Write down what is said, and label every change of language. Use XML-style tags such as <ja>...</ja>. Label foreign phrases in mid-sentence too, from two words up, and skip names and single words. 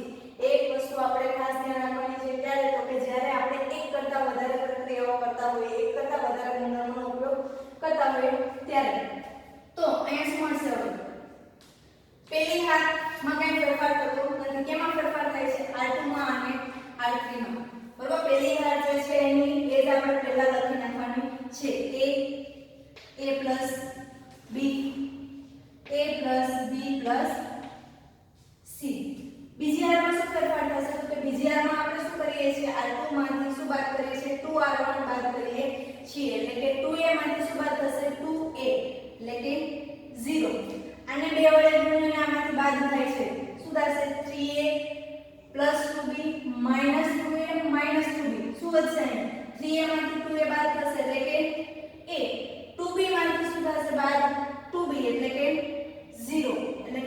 <gu>એક વસ્તુ આપણે ખાસ ધ્યાન રાખવાની છે, ત્યારે તો કે જ્યારે આપણે એક કરતા વધારે પ્રક્રિયાઓ કરતા હોઈએ, એક કરતા વધારે ગુણધર્મોનો ઉપયોગ કરતા હોઈએ ત્યારે। તો અહીંયા શું મળશે, હવે પહેલી હારમાં કંઈ ફેરફાર થતો નથી, કેમાં ફેરફાર થાય છે, R2 માં અને R3 માં। બરાબર, પહેલી હાર જે છે એની એ જ આપણે પહેલા લખી નાખવાની છે,</gu> <en>a plus b plus c।</en> <gu>બીજી હારમાં શું ફેરફાર થશે, તો કે બીજી હારમાં આપણે શું કરીએ છીએ, R2 માંથી શું બાદ કરીએ છીએ, 2R1 બાદ કરીએ છીએ, એટલે કે 2a માંથી શું બાદ થશે, 2a એટલે કે 0। આને 2 વડે ગુણીને આમાંથી બાદ થાય છે, શું થશે,</gu> <en>3a plus 2b minus 2a minus 2b</en> <gu>શું વધશે, 3a માંથી 2a બાદ થશે એટલે કે a, 2b માંથી શું થશે બાદ, 2b એટલે કે 0।</gu>